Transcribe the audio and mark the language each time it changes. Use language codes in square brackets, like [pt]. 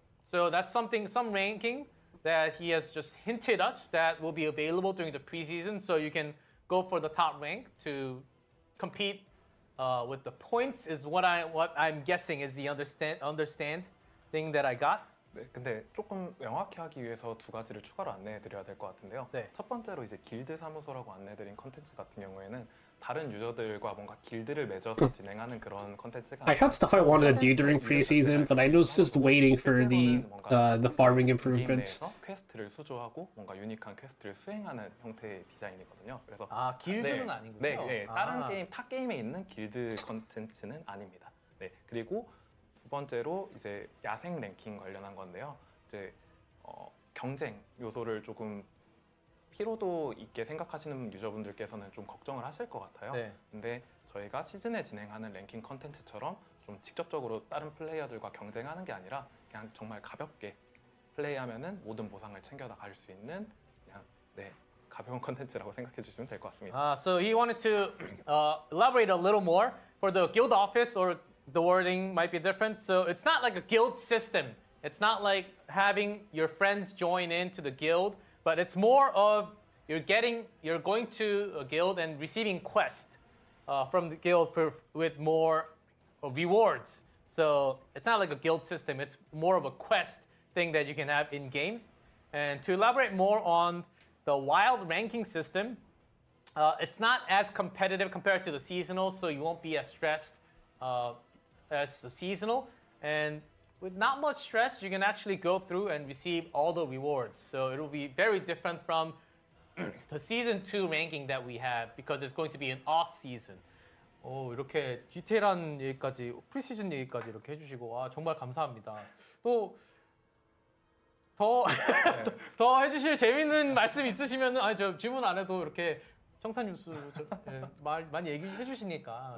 [en] So that's some ranking that he has just hinted us that will be available during the preseason, so you can go for the top rank to compete with the points is what I'm guessing is the understand thing that I got. [ko] 네, 근데 조금 명확히 하기 위해서 두 가지를 추가로 안내해드려야 될 것 같은데요. 네. 첫 번째로 이제 길드 사무소라고 안내드린 컨텐츠 같은 경우에는 다른 유저들과 뭔가 길드를 맺어서 진행하는 그런 컨텐츠가 [en] I had stuff I wanted to do during preseason, but I was just waiting for the farming improvements. [ko] 게임 내에서 퀘스트를 수주하고 뭔가 유니크한 퀘스트를 수행하는 형태의 디자인이거든요. 그래서 길드는 아니군요. 네, 다른 게임 타 게임에 있는 길드 컨텐츠는 아닙니다. 네, 그리고 두 번째로 이제 야생 랭킹 관련한 건데요. 이제 경쟁 요소를 조금 피로도 있게 생각하시는 유저분들께서는 좀 걱정을 하실 것 같아요. 네. 근데 저희가 시즌에 진행하는 랭킹 컨텐츠처럼 좀 직접적으로 다른 플레이어들과 경쟁하는 게 아니라 그냥 정말 가볍게 플레이하면은 모든 보상을 챙겨 나갈 수 있는 그냥 가벼운 컨텐츠라고 생각해 주시면 될 것 같습니다. [en] So he wanted to elaborate a little more for the guild office, or the wording might be different. So it's not like a guild system. It's not like having your friends join into the guild, but it's more of you're going to a guild and receiving quests from the guild with more rewards. So it's not like a guild system. It's more of a quest thing that you can have in game. And to elaborate more on the wild ranking system, it's not as competitive compared to the seasonal, so you won't be as stressed as the seasonal. And with not much stress, you can actually go through and receive all the rewards. So it will be very different from the season 2 ranking that we have, because it's going to be an off season. [ko] 이렇게 디테일한 얘기까지, 프리시즌 얘기까지 이렇게 해주시고 정말 감사합니다. 또 더, 더 해주실 재밌는 말씀 있으시면 아니 저 질문 안 해도 이렇게 청산 뉴스 말 많이 얘기해 주시니까